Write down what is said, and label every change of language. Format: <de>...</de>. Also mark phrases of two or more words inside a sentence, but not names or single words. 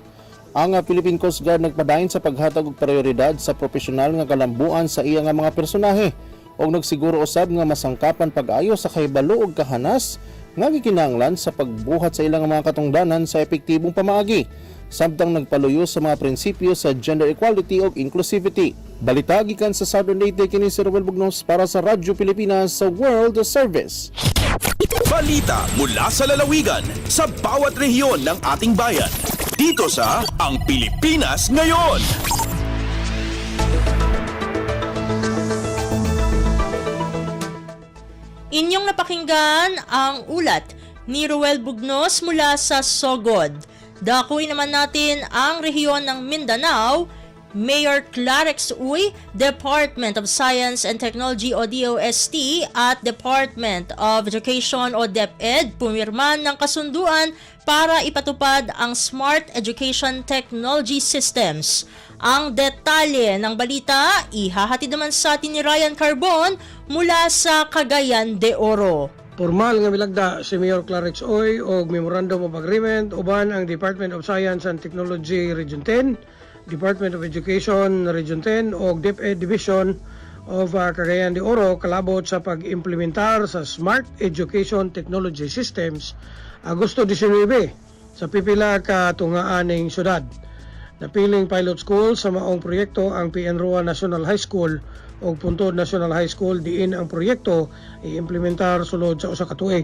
<ceb>Ang Philippine Coast Guard nagpadayon sa paghatag og prioridad sa profesional nga kalambuan sa iya nga mga personahe o nagsiguro usab nga masangkapan pag-ayo sa kahibalo ug kahanas nga gikinahanglan sa pagbuhat sa ilang mga katungdanan sa epektibong pamaagi samtang nagpaluyo sa mga prinsipyo sa</ceb> <en>gender equality</en> <ceb>ug inclusivity. Balita gikan sa Southern Leyte kini si Ruel Bugnos para sa Radyo Pilipinas sa World Service.</ceb> <tl>Balita mula sa lalawigan sa bawat rehiyon ng ating bayan. Dito sa Ang Pilipinas Ngayon. Inyong napakinggan ang ulat ni Ruel Bugnos mula sa Sogod. Dakuin naman natin ang rehiyon ng Mindanao. Mayor Clarex Uy, Department of Science and Technology o DOST at Department of Education o DepEd pumirman ng kasunduan para ipatupad ang Smart Education Technology Systems. Ang detalye ng balita ihahatid naman sa atin ni Ryan Carbon mula sa Cagayan de Oro.</tl> <ceb>Formal nga milagda si Mayor Clarex Uy og Memorandum of Agreement uban ang Department of Science and Technology Region 10, Department of Education Region 10 o DepEd Division of Cagayan de Oro kalabot sa pag-implementar sa Smart Education Technology Systems Agosto 19 sa pipila ka tungaaning syudad. Napiling</ceb> <en>pilot school</en> <ceb>sa maong proyekto ang PNROA National High School o Puntod National High School diin ang proyekto i-implementar sulod sa usa ka tuig.</ceb>